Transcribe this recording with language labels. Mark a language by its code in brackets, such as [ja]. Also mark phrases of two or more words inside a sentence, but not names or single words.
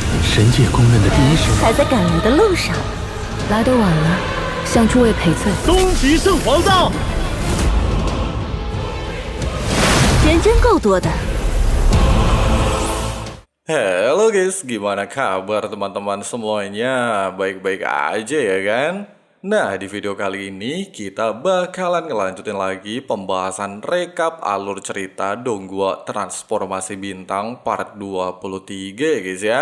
[zh] 神界公认的第一神，还在赶来的路上，来得晚了，向诸位赔罪。恭喜圣皇到！人真够多的。 [id] Halo guys, gimana kabar teman-teman semuanya? Baik-baik aja ya kan? Nah, di video kali ini kita bakalan ngelanjutin lagi pembahasan rekap alur cerita Donghua Transformasi Bintang part 23 ya guys ya.